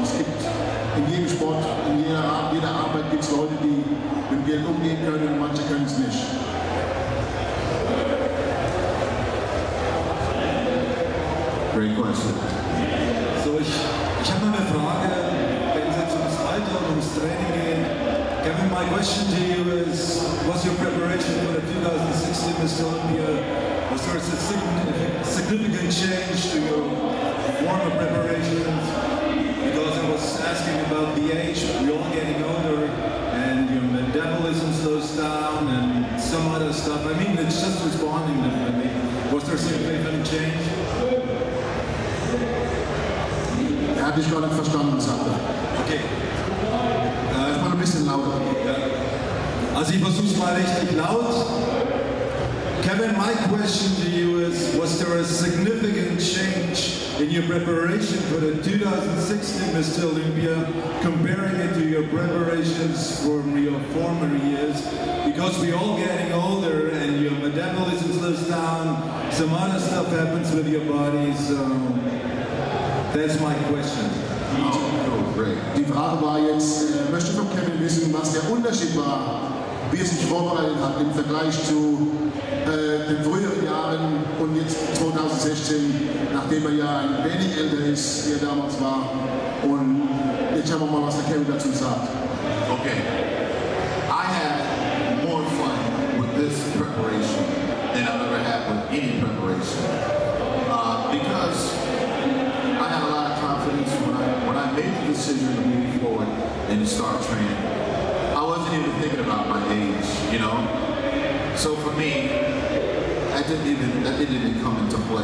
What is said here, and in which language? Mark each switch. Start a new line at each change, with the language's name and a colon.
German: Es gibt in jedem Sport, in jeder Arbeit gibt es Leute, die mit Geld umgehen können und manche können es nicht.
English: Great question.
German: So, ich habe mal eine Frage, wenn es jetzt ums Alter und ums Training geht.
English: Kevin, my question to you is, was your preparation for the 2016 Mr. Olympia? Was there a significant change to your former preparations? Because I was asking about the age, we're all getting older, and your metabolism slows down, and some other stuff. I mean, it's just responding differently. Was there a significant change?
German: Er hat dich gar nicht verstanden, sagt er. Okay. Mal ein bisschen lauter. Ja. Also ich versuche es mal richtig laut. Kevin, my question to you is, was there a significant change in your preparation for the 2016 Mr. Olympia, comparing it to your preparations from your former years? Because we're all getting older and your metabolism slows down, some other stuff happens with your body, so that's my question. Die Frage war jetzt, möchte von Kevin wissen, was der Unterschied war, wie er sich vorbereitet hat im Vergleich zu den früheren Jahren und jetzt 2016, nachdem er ja ein wenig älter ist, wie er damals war. Und jetzt schauen wir mal, was der Kevin dazu sagt. Okay.
English: I had more fun with this preparation than I've ever had with any preparation. Because I had a lot of confidence when I made the decision to move forward and to start training. I wasn't even thinking about my age, you know? So for me, that didn't even come into play.